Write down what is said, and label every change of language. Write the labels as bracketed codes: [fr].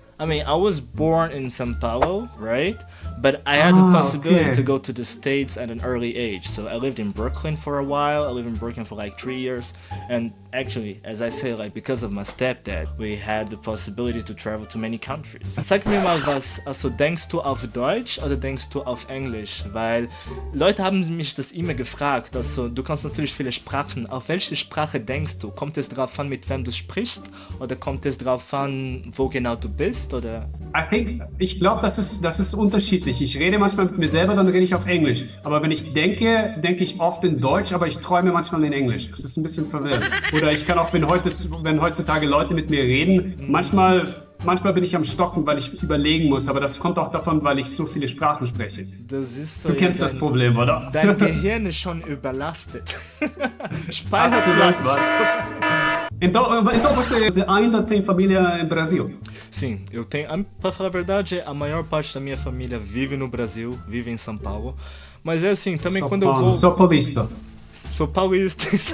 [en] I mean, I was born in São Paulo, right? But I had the possibility to go to the States at an early age. So I lived in Brooklyn for a while. I lived in Brooklyn for like 3 years. And actually, as I say, like because of my stepdad, we had the possibility to travel to many countries. [de] Sag mir mal was, also denkst du auf Deutsch oder denkst du auf Englisch? Weil Leute haben mich das immer gefragt. Also du kannst natürlich viele Sprachen. Auf welche Sprache denkst du? Kommt es darauf an, mit wem du sprichst? Oder kommt es darauf an, wo genau du bist? Oder? Ich glaube, das ist unterschiedlich. Ich rede manchmal mit mir selber, dann rede ich auf Englisch. Aber wenn ich denke ich oft in Deutsch, aber ich träume manchmal in Englisch. Das ist ein bisschen verwirrend. Oder ich kann auch, wenn heutzutage Leute mit mir reden, manchmal bin ich am Stocken, weil ich überlegen muss. Aber das kommt auch davon, weil ich so viele Sprachen spreche. Das ist so, du kennst das Problem, oder? Dein Gehirn ist schon überlastet. Speicherplatz. [pt] Então você ainda tem família em Brasil? Sim, eu tenho. Pra falar a verdade, a maior parte da minha família vive no Brasil, vive em São Paulo. Mas é assim, também quando eu vou. Sou paulista. Sou paulista,